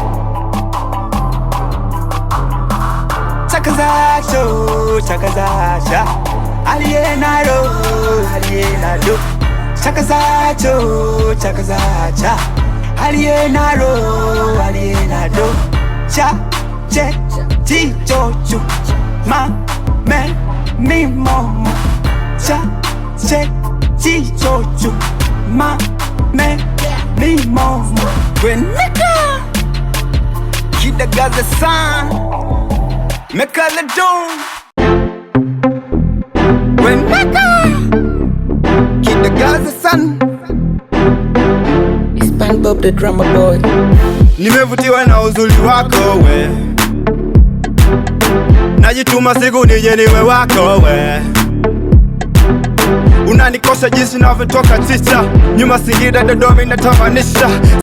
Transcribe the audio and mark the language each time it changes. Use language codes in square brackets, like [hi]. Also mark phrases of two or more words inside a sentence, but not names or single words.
[en] Chakazacho, chakazacha alienado, alienado. Chakazacho, chakazacha alienado, alienado. Cha, che, chi, cho, cho. Ma, me, mi, momo. Cha, che, chi, cho, cho. Ma, me, mi, momo. Kweneka Kidagaze san Megalodon. Kweneka Kidagaze san. SpongeBob the drummer boy. [sw] Nimevutiwa na uzuri wako we, najituma siku nije niwe wako we. Unanikosha jinsi navyotoka chicha, nyuma Singida Dodoma inatamanisha.